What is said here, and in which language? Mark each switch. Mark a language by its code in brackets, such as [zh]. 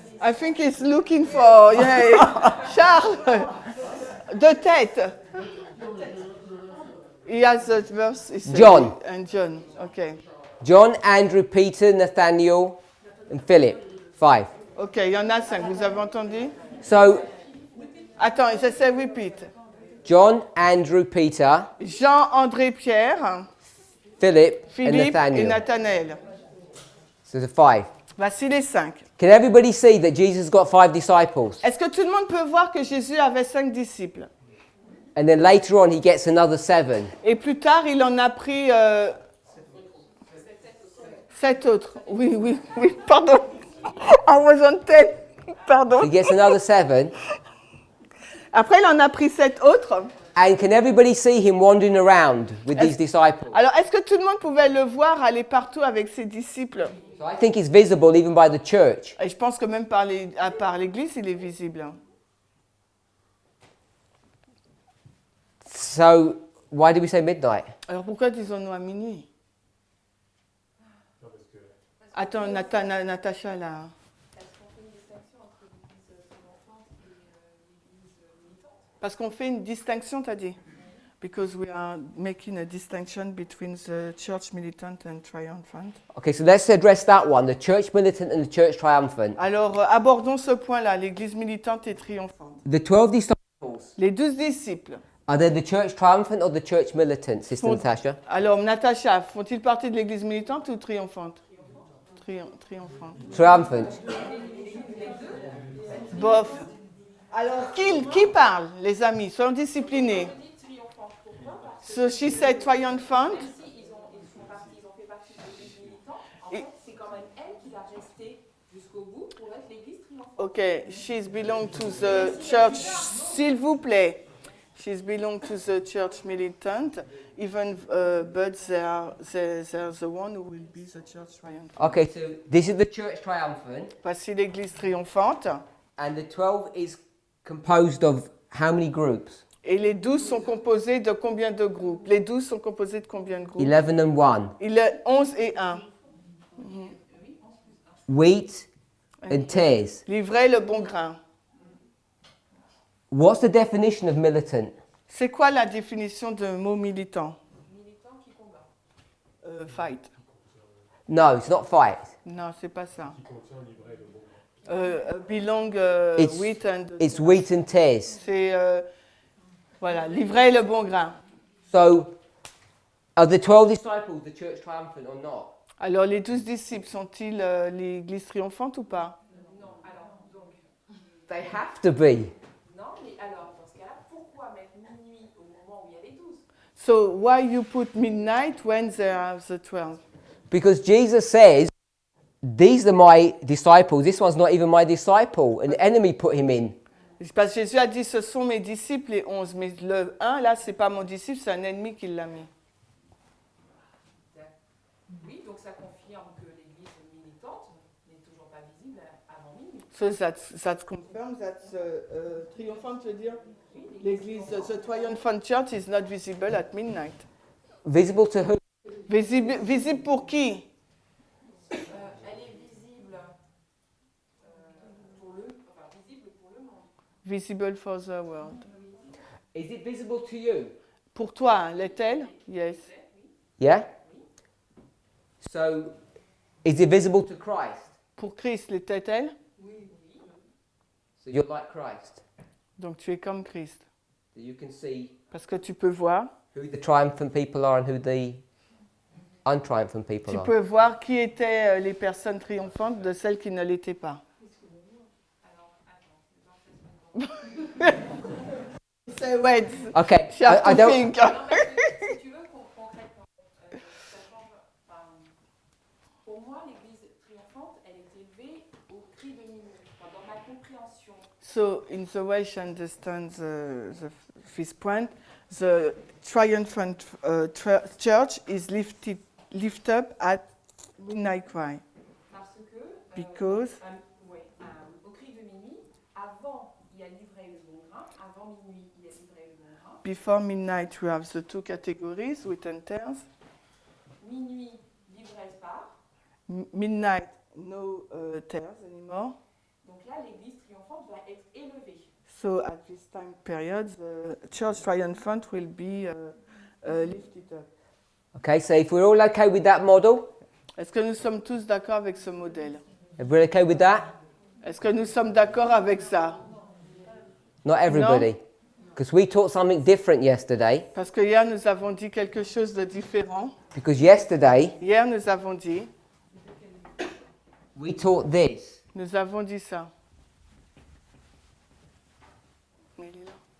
[en] I think he's looking for, Charles, [fr] de tête. [en] He has the verse. John. And John, okay. John, Andrew, Peter, Nathaniel, and Philip. 5. [fr] Ok, il y en a 5, vous avez entendu? [en] So, [fr] Attends, je sais repeat. [en] John, Andrew, Peter, [fr] Jean, André, Pierre, [en] Philip, and [fr] Philippe et [en] Nathaniel. [fr] Nathanaël. [en] So the 5. [fr] Voici les 5. [en] Can everybody see that Jesus got 5 disciples? [fr] Est-ce que tout le monde peut voir que Jésus avait 5 disciples? [en] And then later on, he gets another 7. [fr] Et plus tard, il en a pris 7 autres. Oui, pardon. [en] I was on 10. [fr] Pardon. [en] He gets another 7. [fr] Après, il en a pris 7 autres. [en] And can everybody see him wandering around with these disciples? [fr] Alors, est-ce que tout le monde pouvait le voir aller partout avec ses disciples? [en] So I think he's visible even by the church. [fr] Et je pense que même par l'Église, il est visible. [en] So why do we say midnight? [fr] Alors, pourquoi disons-nous à minuit? Attends, Natacha, là. Parce qu'on fait une distinction, t'as dit? [en] Because we are making a distinction between the church militant and triumphant. Okay, so let's address that one, the church militant and the church triumphant. [fr] Alors, abordons ce point-là, l'Église militante et triomphante. [en] The 12 disciples, [fr] Les 12 disciples. [en] are they the church triumphant or the church militant, Sister Natasha? [fr] Alors, Natacha, font-ils partie de l'Église militante ou triomphante? Triomphante. [en] Triumphant. [fr] Bof. Alors, qui parle, les amis? Soyons disciplinés. [en] So she said triumphant. [fr] Ils ont fait partie de l'église militante. En fait, c'est quand même elle qui va rester jusqu'au bout pour être l'église triomphante. [en] Ok, she's belong to the church, [fr] s'il vous plaît. [en] She's belong to the church militant, even, but they're the one who will be the church triumphant. Okay, so this is the church triumphant, [fr] Voici l'église triomphante. [en] and the 12 is composed of how many groups? [fr] Et les 12 sont composés de combien de groupes? Les 12 sont composés de combien de groupes? [en] 11 and 1. [fr] Il est 11 et 1. [en] Wheat and tares. [fr] L'ivraie, le bon grain. [en] What's the definition of militant? [fr] C'est quoi la définition de mot militant? Militant qui combat. [en] Fight. No, it's not fight. [fr] Non, c'est pas ça. [en] Belong, It's- wheat and... It's wheat and tares. [fr] C'est, voilà, l'ivraie et le bon grain. [en] So, are the 12 disciples the church triumphant or not? [fr] Alors, les 12 disciples, sont-ils l'église triomphante ou pas? Non, alors, donc, [en] They have to be. [fr] non, mais alors, dans ce cas-là, pourquoi mettre minuit au moment où il y a les 12? [en] So, why you put midnight when there are the 12? Because Jesus says, these are my disciples. This one's not even my disciple. An enemy put him in. [fr] Parce que Jésus a dit, ce sont mes disciples, les 11. Mais le 1, là, c'est pas mon disciple, c'est un ennemi qui l'a mis. Oui, donc ça confirme que l'église militante n'est toujours pas visible avant minuit. [en] So that confirms that triomphant, [fr] tu veux dire? [en] L'église, the triumphant church is not visible at midnight. Visible to who? [fr] Visible pour qui? Elle est visible visible pour le monde. [en] Visible for the world. Is it visible to you? [fr] Pour toi, l'est-elle? Yes. [en] Yeah? So, is it visible to Christ? [fr] Pour Christ, l'était-elle? [en] So you're like Christ. [fr] Donc tu es comme Christ. [en] That you can see [fr] Parce que tu peux voir [en] who the triumphant people are and who the untriumphant people [fr] Tu [en] are. [fr] peux voir qui étaient les personnes triomphantes de celles qui ne l'étaient pas. [en] Say wait, Okay, she has I to don't. think. [fr] Si tu veux, concrètement, ça change. Enfin, pour moi, l'Église triomphante, elle est élevée au cri de minuit. Enfin, dans ma compréhension. [en] So, in the way she understands this point, the triumphant church is lift up at midnight cry. [fr] Parce que. [en] Because. [fr] Au cri de minuit, avant, il y a livré le bon grain. Avant minuit, il y a livré le bon grain. [en] Before midnight, we have the two categories, wheat and tares. [fr] Minuit, livraise part. [en] Midnight, no tares anymore. [fr] Donc là, l'Église triomphante va être élevée. [en] So at this time period, the church triumphant will be lifted up. Okay, so if we're all okay with that model, [fr] Est-ce que nous sommes tous d'accord avec ce modèle? [en] everybody okay with that? [fr] Est-ce que nous sommes d'accord avec ça? [en] Not everybody, because we taught something different yesterday. [fr] Parce que hier, nous avons dit quelque chose de différent. [en] Because yesterday [fr] Hier, nous avons dit, [en] we taught this. [fr] nous avons dit ça. Mais il est là.